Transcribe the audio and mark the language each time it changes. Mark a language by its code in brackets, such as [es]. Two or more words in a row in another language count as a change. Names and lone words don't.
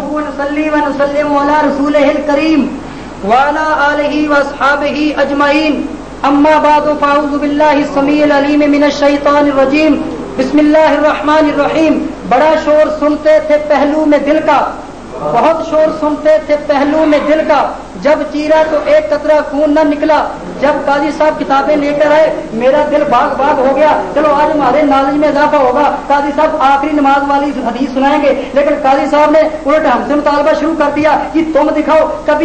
[ar] نصلی و نسلم علی رسولہ الکریم وعلی آلہ واصحابہ اجمعین اما بعد فاعوذ باللہ السمیع العلیم من الشیطان الرجیم بسم اللہ الرحمن [ur] الرحیم بڑا شور سنتے تھے پہلو میں دل کا بہت شور سنتے تھے پہلو میں دل کا جب چیرا تو ایک قطرہ خون نہ نکلا جب قاضی صاحب کتابیں لے کر آئے میرا دل باغ باغ ہو گیا چلو آج ہمارے نالج میں اضافہ ہوگا قاضی صاحب آخری نماز والی حدیث سنائیں گے لیکن قاضی صاحب نے الٹ ہم سے مطالبہ شروع کر دیا کہ تم دکھاؤ کبھی